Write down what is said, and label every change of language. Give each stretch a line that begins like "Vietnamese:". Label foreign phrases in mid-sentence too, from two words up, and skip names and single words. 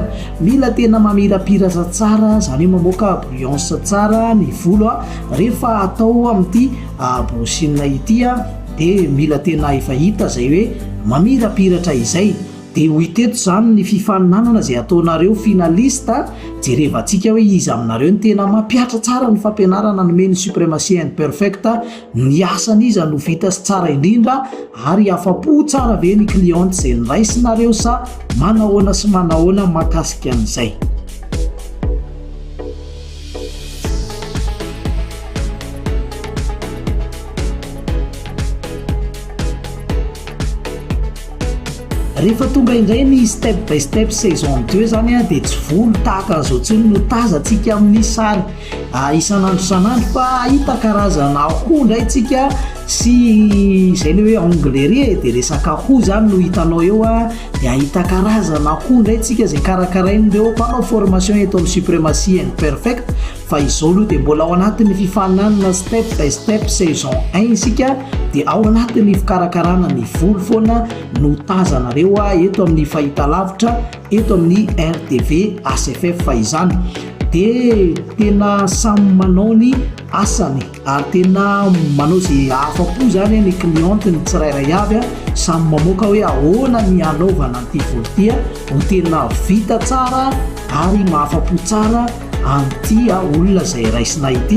Malagasy: Mila tena mamirapiratra tsara, izany hoe mamoaka brillance tsara ny volo rehefa atao amin'ity brushing ity dia mila tena efa hita izay hoe mamirapiratra izay. Dia ho hiteto izany ny fifaninanana izay ataonareo finalista, jerevantsika hoe izy aminareo ny tena mampiatra tsara ny fampianarana nomeny suprématie and perfect. Ny asan'izy no vita sy tsara indrindra ary afa-po tsara ve ny cliente izay niraisinareo sa manahoana sy manahoana mahakasika an'izay. Rehefa tonga indray ny step by step saison 2 zany dia tsy volo tahaka an'izao tsony no tazantsika amin'ny sary isan'andro isan'andro fa hita karazana akoho indray tsika sy izay le hoe anglerie dia resaka akoho zany no hitanao eo dia ahita karazana akoho indray tsika izay karakarain'ireo mpanao formation eto amin'ny suprématie and perfect. Fa izao aloha dia mbola ao anatin'ny fifaninanana step by step saison 1 isika dia ao anatin'ny fikarakarana ny volo foana no tazanareo eto amin'ny fahitalavitra eto amin'ny RTV ACFF izany. Dia tena samy manao ny asany ary tena manao izay afa-po zany ny cliente ny tsirairay avy samy mamoaka hoe ahoana ny anaovana an'ity volo ity ho tena vita tsara ary mahafa-po tsara an'ity olona izay raisina ity.